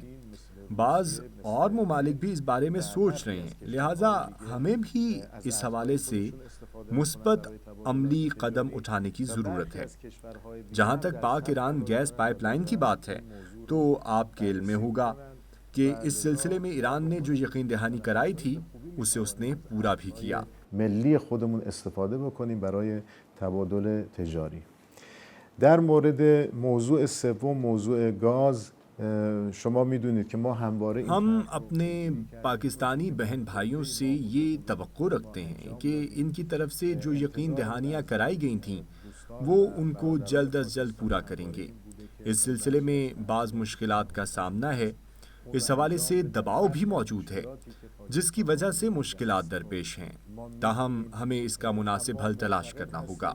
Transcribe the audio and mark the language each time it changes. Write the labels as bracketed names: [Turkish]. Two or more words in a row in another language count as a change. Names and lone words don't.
[Urdu] بعض اور ممالک بھی اس بارے میں سوچ رہے ہیں، لہٰذا ہمیں بھی اس حوالے سے مثبت عملی قدم اٹھانے کی ضرورت ہے۔ جہاں تک پاک ایران گیس پائپ لائن کی بات ہے تو آپ کے علم میں ہوگا کہ اس سلسلے میں ایران نے جو یقین دہانی کرائی تھی اسے اس نے پورا بھی کیا۔ [Persian] ملی خودمون استفاده بکنیم برای تبادل تجاری. در مورد موضوع سوم، موضوع گاز، شما میدونید که ما همواره [Urdu] ہم اپنے پاکستانی بہن بھائیوں سے یہ توقع رکھتے ہیں کہ ان کی طرف سے جو یقین دہانیاں کرائی گئی تھیں وہ ان کو جلد از جلد پورا کریں گے۔ اس سلسلے میں بعض مشکلات کا سامنا ہے، اس حوالے سے دباؤ بھی موجود ہے جس کی وجہ سے مشکلات درپیش ہیں، تاہم ہمیں اس کا مناسب حل تلاش کرنا ہوگا۔